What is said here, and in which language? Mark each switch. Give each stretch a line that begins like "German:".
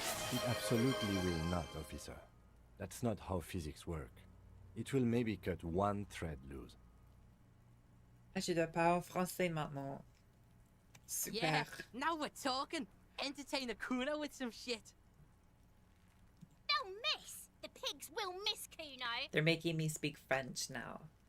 English: It absolutely will not, officer. That's not how physics work. It will maybe cut one thread loose.
French: Ah, je dois parler en français maintenant. Super.
English: Yeah, now we're talking. Entertain the Kuno with some shit. They'll miss! The pigs will miss Kuno! They're making me speak French now.